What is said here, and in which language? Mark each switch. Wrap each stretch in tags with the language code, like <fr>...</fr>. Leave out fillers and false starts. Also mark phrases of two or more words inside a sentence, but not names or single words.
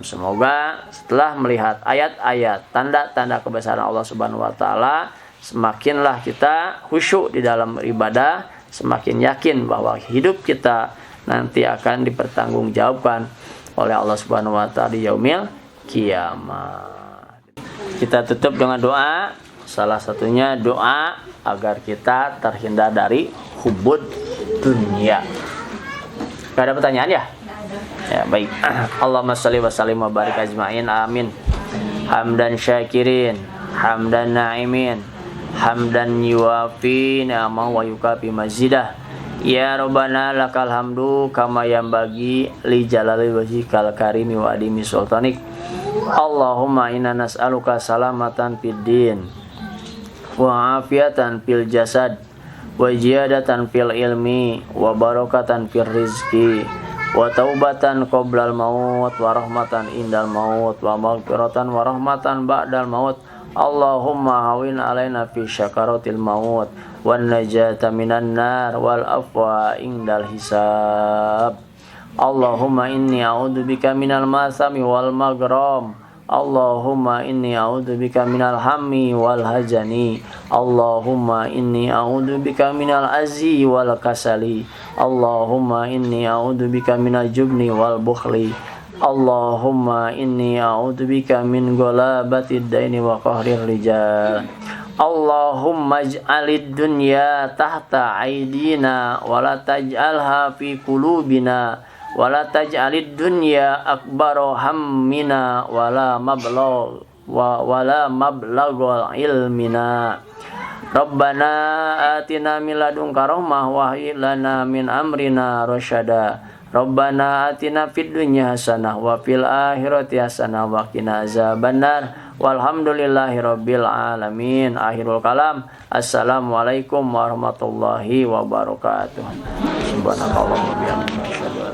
<id>Semoga setelah melihat ayat-ayat tanda-tanda kebesaran</id> <ar>الله سبحانه وتعالى,</ar> <id>semakinlah kita khusyuk di dalam ibadah, semakin yakin bahwa hidup kita nanti akan dipertanggungjawabkan oleh</id> <ar>الله سبحانه وتعالى</ar> <id>di</id> <ar>يوم القيامة.</ar> <id>Kita tutup dengan doa. Salah satunya doa agar kita terhindar dari</id> <ar>حب الدنيا.</ar> <id>Gak ada pertanyaan ya? Ya baik.</id> <ar>اللهم صل وسلم وبارك أجمعين. Amin. حمدا شاكرين، حمدا ناعمين، حمدا يوافي نعمه ويكافئ مزيده. يا ربنا لك الحمد كما ينبغي لجلال وجهك الكريم وعظيم سلطانك. اللهم إنا نسألك سلامة في الدين وعافية في الجسد وزيادة في العلم وبركة في الرزق وتوبة قبل الموت ورحمة عند الموت ومغفرة ورحمة بعد الموت. اللهم هون علينا في سكرات الموت والنجاة من النار والعفو عند الحساب. اللهم إني أعوذ بك من المأثم والمغرم. اللهم إني أعوذ بك من الهم والحزن. اللهم إني أعوذ بك من العجز والكسل. اللهم إني أعوذ بك من الجبن والبخل. اللهم إني أعوذ بك من غلبة الدين وقهر الرجال. اللهم اجعل الدنيا تحت أيدينا ولا تجعلها في قلوبنا ولا تجعل الدنيا أكبر همنا ولا مبلغ علمنا. ربنا آتنا من لدنك رحمة وهيئ لنا من أمرنا رشدا. ربنا آتنا في الدنيا حسنة وفي الآخرة حسنة وقنا عذاب النار. والحمد لله رب العالمين. آخر الكلام. السلام عليكم ورحمة الله وبركاته. سبحانك اللهم وبحمدك.</ar>